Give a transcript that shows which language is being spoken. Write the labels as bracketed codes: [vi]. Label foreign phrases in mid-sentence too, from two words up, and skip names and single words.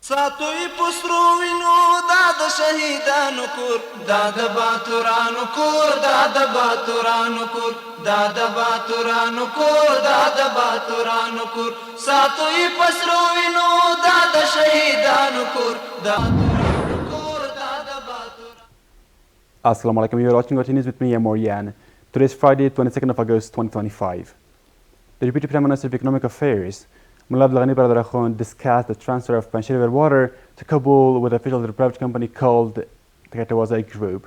[ps] ساتوی پسرو وینو دا د شهیدانو کور دا د باتورانو کور دا د باتورانو کور دا د باتورانو کور دا د باتورانو کور ساتوی پسرو وینو دا د شهیدانو کور دا [ar] السلام عليكم, [en] you're watching RTA News with me, Amorian. Today is Friday, 22nd of August, 2025. The Deputy Prime Minister of Economic Affairs, Mullah Abdul Ghani Baradar discussed the transfer of Panjshir River water to Kabul with officials of the private company called the Katawaza Group.